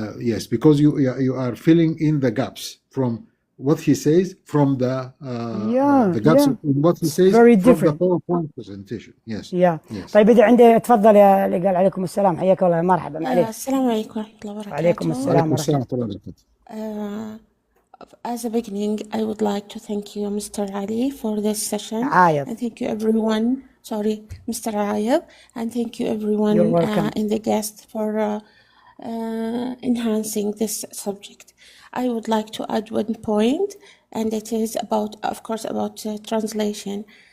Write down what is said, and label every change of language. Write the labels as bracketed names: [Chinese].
[English] Yes, because you are filling in the gaps from what he says, from the gaps in what he says very from different. the PowerPoint presentation. Yes. [Arabic] طيب إذا عندي تفضل يا اللي قال عليكم السلام، حياك الله، مرحبا معليش. السلام عليكم ورحمة الله وبركاته. وعليكم السلام ورحمة الله. [English] As a beginning, I would like to thank you, Mr. Ali, for this session. Ayedh. And thank you everyone. Sorry, Mr. Ayedh. And thank you everyone and the guests for enhancing this subject. I would like to add one point, and it is about, of course, about translation.